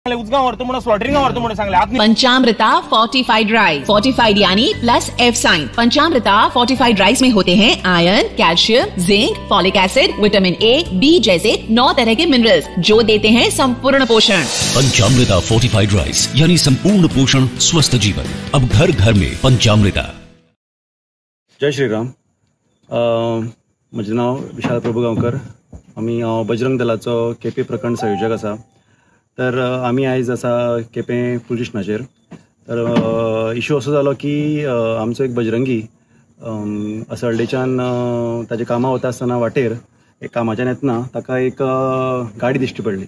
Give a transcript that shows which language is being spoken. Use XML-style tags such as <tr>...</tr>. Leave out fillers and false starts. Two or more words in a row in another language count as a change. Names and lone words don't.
<kok>उजगांव व्हरता म्हणून स्लॉटरिंगां व्हरता म्हणून सांगले आतां</kok> <hi>पंचामृता</hi> <en>fortified rice,</en> <hi>फोर्टिफाइड यानी</hi> <en>plus F sign.</en> <hi>पंचामृता</hi> <en>fortified rice</en> <hi>में होते हैं आयरन, कैल्शियम, जिंक, फॉलिक एसिड, विटामिन A, B जैसे 9 तरह के मिनरल्स जो देते हैं संपूर्ण पोषण। पंचामृता</hi> <en>fortified rice</en> <hi>यानी संपूर्ण पोषण स्वस्थ जीवन, अब घर घर में पंचामृता। जय श्रीराम।</hi> <kok>म्हजें नांव विशाल प्रभुगांवकर। आमी बजरंग दलाचो केपें प्रखंड संयोजक आसा। तर आमी आयज आसा केपें पुलीस स्टेशनाचेर। तर इशू असो जालो की आमचो एक बजरंगी असळडेच्यान ताजे कामां वता आसतना वाटेर एक कामाच्यान येतना ताका एक गाडी दिश्टी पडली।</kok>